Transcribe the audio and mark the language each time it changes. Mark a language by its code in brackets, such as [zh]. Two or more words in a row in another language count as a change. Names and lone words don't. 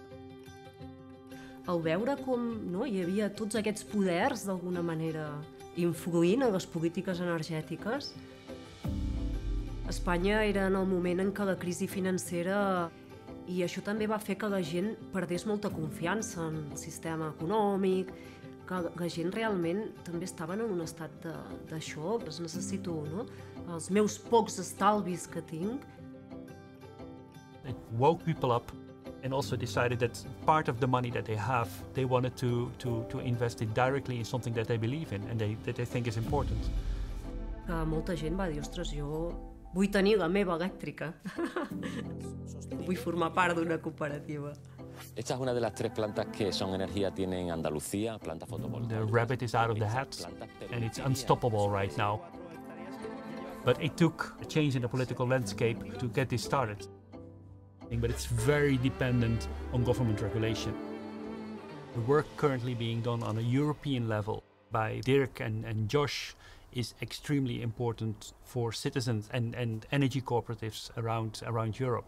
[ca] Al veure com hi havia tots aquests poders d'alguna manera influint en les polítiques energètiques, Espanya era en el moment en què la crisi financera i això també va fer que la gent perdés molta confiança en el sistema econòmic, que la gent realment també estava en un estat d'això, necessito els meus pocs estalvis que tinc. [en] It woke people up and also decided that part of the money that they have, they wanted to invest it directly in something that they believe in and that they think is important. [ca] Molta gent va dir, ostres, jo Vull tenir la meva elèctrica. Vull formar part d'una cooperativa. [es] Esta es una de las 3 plantas que son energía tiene en Andalucía, planta fotovoltaica. [en] The rabbit is out of the hat, and it's unstoppable right now. But it took a change in the political landscape to get this started. But it's very dependent on government regulation. The work currently being done on a European level by Dirk and Josh is extremely important for citizens and energy cooperatives around Europe.